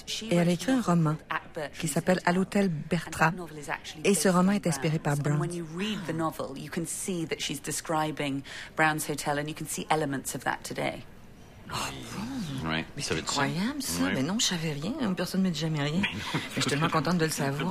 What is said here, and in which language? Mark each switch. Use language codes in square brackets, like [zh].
[fr] Et elle a écrit un roman qui s'appelle « À l'hôtel Bertram ». Et ce roman est inspiré par Brown. [en] When you read the novel, you can see that she's describing Brown's hotel and you can see elements of that today. [fr] Oh, bon. Oui, incroyable, ça. Oui. Mais non, je savais rien. Personne ne me dit jamais rien. Mais je suis tellement contente de le savoir.